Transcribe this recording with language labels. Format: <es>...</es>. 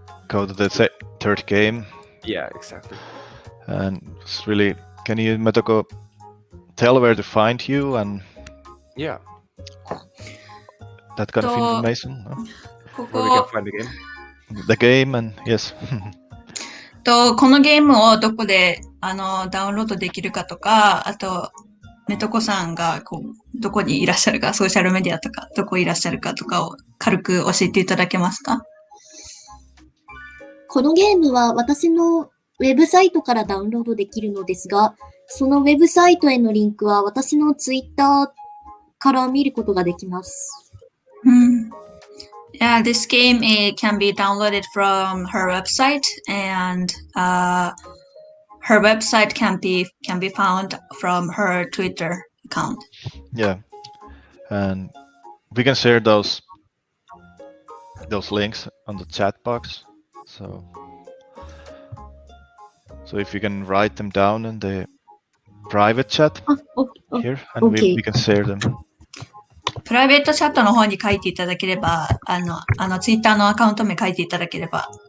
<en>to the third game. Yeah, exactly. And it's really, can you, Metoko, tell where to find you and that kind of information? Where we can find the game? The game and yes.</en> <ja>このゲームをどこでダウンロードできるかとか、あとメトコさんがどこにいらっしゃるか、ソーシャルメディアとかどこいらっしゃるかとかを軽く教えていただけますか？このゲームは私のウェブサイトからダウンロードできるのですが、そのウェブサイトへのリンクは私のツイッターから見ることができます。</ja> <en>Yeah, this game can be downloaded from her website, and her website can be found from her Twitter account. Yeah, and we can share those links on the chat box. So So if you can write them down in the private chat あ、 here, and OK we can share them.</en> <ja>プライベートチャットの方に書いていただければ、ツイッターのアカウント名書いていただければ。</ja>